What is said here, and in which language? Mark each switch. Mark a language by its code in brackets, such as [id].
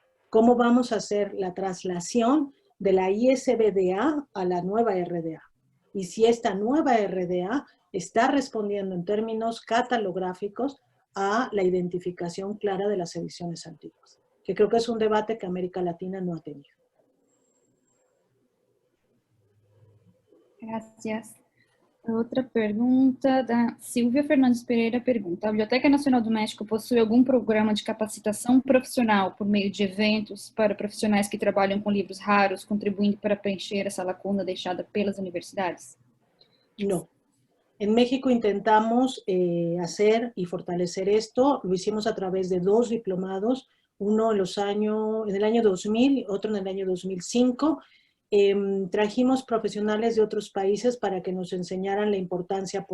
[es] ¿Cómo vamos a hacer la traslación de la ISBDA a la nueva RDA? Y si esta nueva RDA está respondiendo en términos catalográficos a la identificación clara de las ediciones antiguas, que creo que es un debate que América Latina no ha tenido. Gracias. [pt] Outra pergunta da Silvia Fernandes Pereira pergunta: a Biblioteca Nacional do México possui algum programa de capacitação profissional por meio de eventos para profissionais que trabalham com livros raros, contribuindo para preencher essa lacuna deixada pelas universidades? [es] No. En México intentamos hacer y fortalecer esto. Lo hicimos a través de 2 diplomados, uno en el año 2000 y otro en el año 2005. Trajimos profesionales de otros países para que nos enseñaran la importancia.